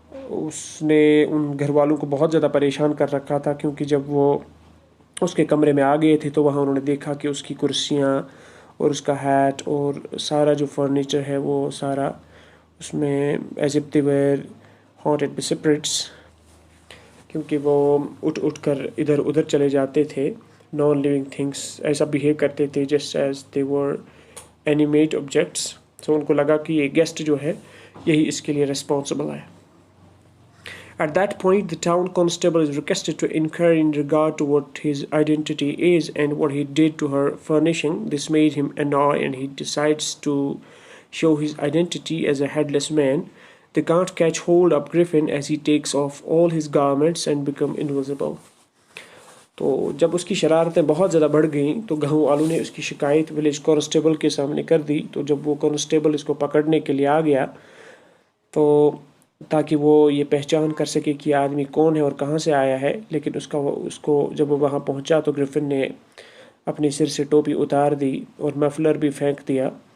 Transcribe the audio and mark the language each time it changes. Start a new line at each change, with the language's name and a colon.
Hindi: उसने उन घर वालों को बहुत ज़्यादा परेशान कर रखा था क्योंकि जब वो उसके कमरे में आ गए थे तो वहाँ उन्होंने देखा कि उसकी कुर्सियाँ और उसका हैट और सारा जो फर्नीचर है वो सारा उसमें
English: as if they were haunted by spirits,
Hindi: क्योंकि वो उठ कर इधर उधर चले जाते थे.
English: non living things
Hindi: ऐसा
English: behave
Hindi: करते थे
English: Just as they were animate objects.
Hindi: सो उनको लगा कि ये गेस्ट जो है यही इसके लिए रिस्पॉन्सिबल है.
English: At that point, the town constable is requested to inquire in regard to what his identity is and what he did to her furnishing. This made him annoyed and he decides to show his identity as a headless man. They can't catch hold of Griffin as he takes off all his garments and become invisible.
Hindi: तो जब उसकी शरारतें बहुत ज़्यादा बढ़ गईं तो गाँव वालों ने उसकी शिकायत विलेज कांस्टेबल के सामने कर दी. तो जब वो कांस्टेबल इसको पकड़ने के लिए आ गया तो ताकि वो ये पहचान कर सके कि आदमी कौन है और कहाँ से आया है, लेकिन उसको जब वो वहाँ पहुँचा तो ग्रिफिन ने अपने सिर से टोपी उतार दी और मफलर भी फेंक दिया.